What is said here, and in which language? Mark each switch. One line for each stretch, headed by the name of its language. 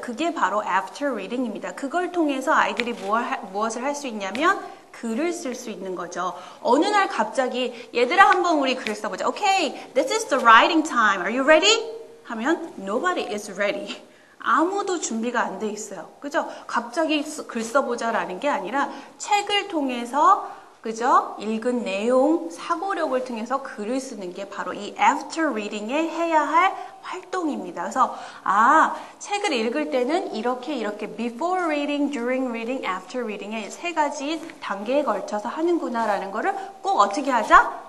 Korean: 그게 바로 after reading입니다. 그걸 통해서 아이들이 무엇을 할 수 있냐면 글을 쓸 수 있는 거죠. 어느 날 갑자기 얘들아 한번 우리 글을 써보자.
English: Okay, this is the writing time. Are you ready?
Korean: 하면
English: nobody is ready.
Korean: 아무도 준비가 안 돼 있어요. 그죠? 갑자기 글 써보자라는 게 아니라 책을 통해서 그죠? 읽은 내용, 사고력을 통해서 글을 쓰는 게 바로 이 after reading에 해야 할 활동입니다. 그래서 책을 읽을 때는 이렇게 before reading, during reading, after reading의 세 가지 단계에 걸쳐서 하는구나라는 거를 꼭 어떻게 하자?